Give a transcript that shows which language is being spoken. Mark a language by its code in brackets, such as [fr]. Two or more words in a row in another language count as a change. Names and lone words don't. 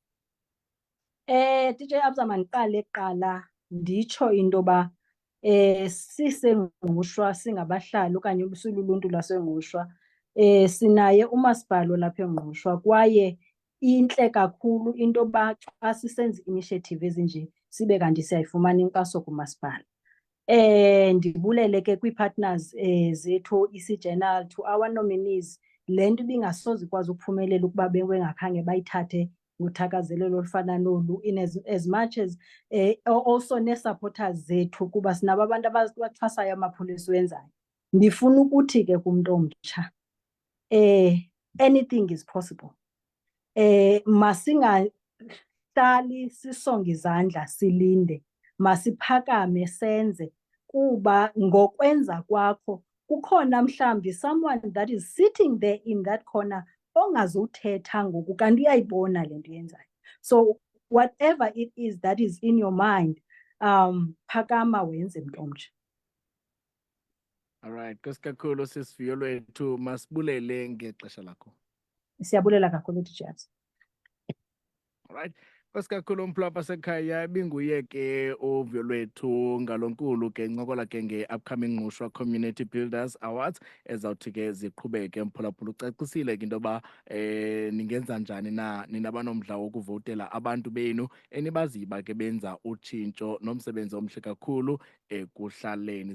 [xh] DJ Abza mandiqale kuqala nditsho into yoba sisengqushwa singabahlali okanye siluluntu lwasengqushwa sinaye umasipala lapha engqushwa kwaye intle kakhulu into yoba xa sisenza initiative ezinje sibe kanti siyayifumana inkxaso kumasipala. Ndibulele ke kwii-partners zethu isi-journal [en] to our nominees. [xh] Le nto ibingasoze ikwazi ukuphumelela ukuba bengakhange bayithathe ngothakazelelo olufana nolu [en] in as much as also [xh] nee-supporters zethu kuba sinabo abantu abaxhasayo amapolisa wenzayo. Ndifuna ukuthi ke kumntu omtsha [en] anything is possible. [xh] Masingahlali sisonga izandla silinde, masiphakame senze kuba ngokwenza kwakho kukhona mhlambi [en] someone that is sitting there in that corner [xh] ongazuthetha ngoku kanti uyayibona le nto yenzayo. [en] So whatever it is that is in your mind, [xh] phakama wenze mntu omtsha. Alright, kakhulu sis Vuyolwethu, masibulele ngexesha lakho. Siyabulela kakhulu DJ Abza. [en] Alright. [xh] Kakhulu umphulapha sekhaya binguye ke uVuyolwethu Ngalonkulu ke ncokola ke nge-upcoming Ngqushwa Community Builders Awards ezawuthi ke ziqhubeke mphulaphula ucacisile ke into yoba ningenza njani na ninabanomdla wokuvotela abantu benu enibaziba ke benza utshintsho nomsebenzi omhle kakhulu ekuhlaleni.